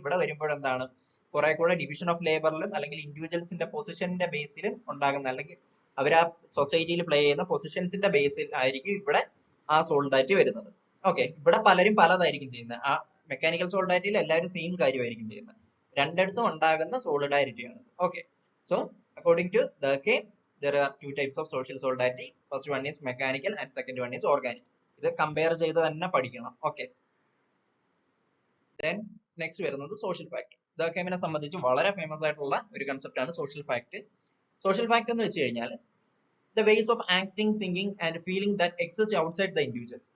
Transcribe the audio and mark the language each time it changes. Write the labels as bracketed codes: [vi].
[ml] ഇവിടെ വരുമ്പോൾ എന്താണ് കുറെ കൂടെ ഡിവിഷൻ ഓഫ് ലേബറിലും അല്ലെങ്കിൽ ഇൻഡിവിജ്വൽസിന്റെ പൊസിഷന്റെ ബേസിലും ഉണ്ടാകുന്ന, അല്ലെങ്കിൽ അവർ ആ സൊസൈറ്റിയിൽ പ്ലേ ചെയ്യുന്ന പൊസിഷൻസിന്റെ ബേസിൽ ആയിരിക്കും ഇവിടെ ആ സോളിഡാരിറ്റി വരുന്നത്. ഓക്കെ, ഇവിടെ പലരും പലതായിരിക്കും ചെയ്യുന്നത്. ആ മെക്കാനിക്കൽ സോളിഡാരിറ്റിയിൽ എല്ലാവരും സെയിം കാര്യമായിരിക്കും ചെയ്യുന്നത്. രണ്ടിടത്തും ഉണ്ടാകുന്ന സോളിഡാരിറ്റിയാണ്. [en] Okay, so according to Durkheim there are 2 types of social solidarity. First one is mechanical and second one is organic. [ml] ഇത് കമ്പയർ ചെയ്ത് തന്നെ പഠിക്കണം. ഓക്കെ, [en] then next [ml] വരുന്നത് സോഷ്യൽ ഫാക്ടർ. ദർക്കൈമിനെ സംബന്ധിച്ച് വളരെ ഫേമസ് ആയിട്ടുള്ള ഒരു കൺസെപ്റ്റ് ആണ് സോഷ്യൽ ഫാക്ട്. [en] social fact [ml] എന്ന് വെച്ച് കഴിഞ്ഞാൽ [en] The ways of acting, thinking and feeling that exist outside the individuals.